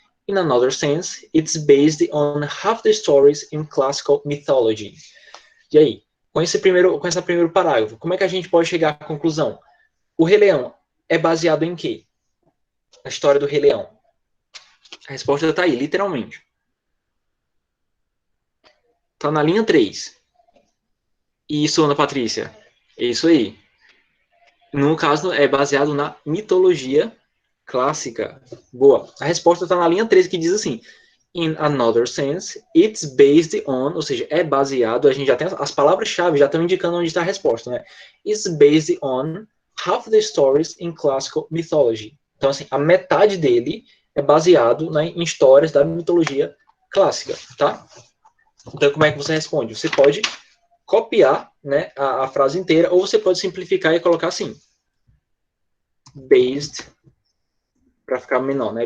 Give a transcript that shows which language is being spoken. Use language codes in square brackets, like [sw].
[en] In another sense, it's based on half the stories in classical mythology. [pt] E aí, com esse primeiro parágrafo, como é que a gente pode chegar à conclusão? O Rei Leão é baseado em quê? A história do Rei Leão. A resposta está aí, literalmente. Está na linha 3. Isso, Ana Patrícia. É isso aí. No caso, é baseado na mitologia clássica. Boa. A resposta está na linha 3, que diz assim: [en] In another sense, it's based on, [pt] ou seja, é baseado, a gente já tem as palavras-chave, já estão indicando onde está a resposta, né? [en] It's based on half the stories in classical mythology. [pt] Então, assim, a metade dele é baseado, né, em histórias da mitologia clássica, tá? Então, como é que você responde? Você pode copiar, né, a frase inteira, ou você pode simplificar e colocar assim: based, para ficar menor, né?